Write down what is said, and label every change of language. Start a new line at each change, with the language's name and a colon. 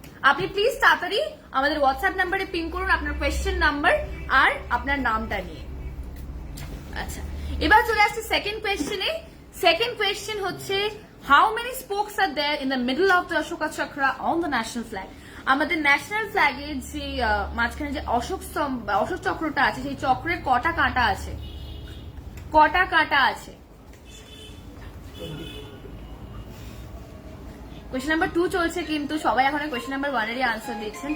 Bangla: আপনি প্লিজ তাড়াতাড়ি আমাদের হোয়াটসঅ্যাপ নাম্বারে পিং করুন আপনার কোয়েশ্চেন নাম্বার আর আপনার নামটা নিয়ে। আচ্ছা, এবার চলে আসছে সেকেন্ড কোয়েশ্চেনে। সেকেন্ড কোয়েশ্চেন হচ্ছে
English: how many spokes are there in the middle of the Ashoka Chakra on the national flag?
Bangla: আমাদের ন্যাশনাল ফ্ল্যাগের যে মাঝখানে যে অশোক চক্রটা আছে, সেই চক্রের কটা কাঁটা আছে? কটা কাঁটা আছে? কোয়েশ্চেন নাম্বার 2 চলছে, কিন্তু সবাই এখন কোয়েশ্চেন নাম্বার 1 এরই আনসার দিচ্ছেন।